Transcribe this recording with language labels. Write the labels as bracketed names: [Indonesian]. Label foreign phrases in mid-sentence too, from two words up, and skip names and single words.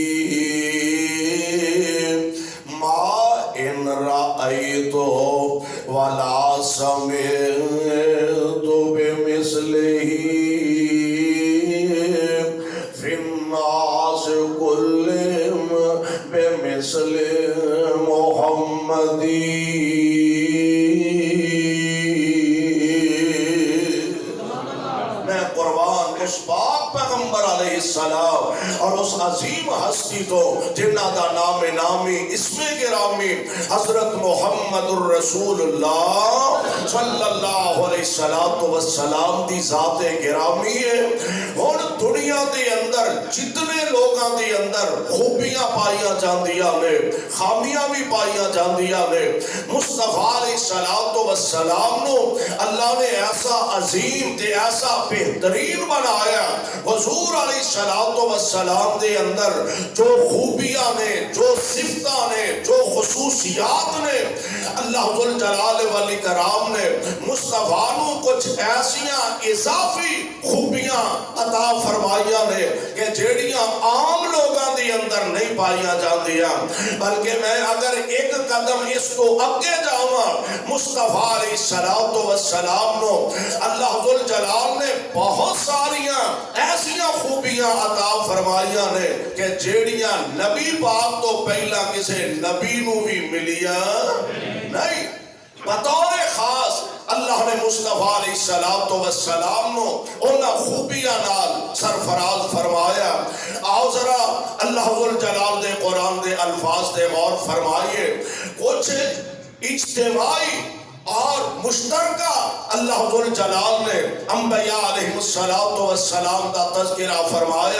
[Arabic] ما إن رأيت ولا سمعت بمثله في الناس كلهم بمثل محمد۔ [Urdu] اس پاک پیغمبر [Arabic] علیہ السلام [Urdu] اور اس عظیم ہستی [Punjabi] تو جنہ دا نام نامی اسم گرامی حضرت محمد الرسول اللہ [Arabic] صلی اللہ علیہ وسلم [Punjabi] دی ذات گرامی ہے۔ اور دنیا دے اندر جتنے لوگاں دے اندر خوبیاں پائیاں جاندیاں نے، خامیاں بھی پائیاں جاندیاں نے، مصطفیٰ [Arabic] علیہ السلام [Punjabi] نو اللہ نے ایسا عظیم تے ایسا بہترین بنایا۔ حضور [Arabic] علیہ السلام [Punjabi] دے اندر جو خوبیاں نے، جو صفتاں نے، جو خصوصیات نے، [Arabic] اللہ ذو جلال والاکرام [Punjabi] نے مصطفیٰ نو کچھ ایسیاں اضافی خوبیاں عطا فرمائیاں نے کہ جیڑیاں عام لوگاں دے اندر نہیں پائیاں جاندیاں۔ بلکہ میں اگر ایک قدم اس کو اگے جاواں، مصطفیٰ [Arabic] علیہ السلام [Punjabi] نو [Arabic] اللہ ذو جلال [Punjabi] نے بہت ساریاں ایسیاں خوبیاں عطا فرمائیاں نے کہ جیڑیاں نبی پاک تو پہلا کسے نبی نو بھی ملیا نہیں۔ مصطفیٰ [Arabic] علیہ السلام [Punjabi] نو انہاں خوبیاں نال سرفراز فرمایا. آؤ ذرا [Arabic] اللہ ذوالجلال [Punjabi] دے قرآن دے الفاظ دے غور فرمائیے. کچھ اجتماعی اور مشترکہ [Arabic] اللہ ذوالجلال [Punjabi] نے انبیاء [Arabic] علیہ السلام [Punjabi] دا تذکرہ فرمایا.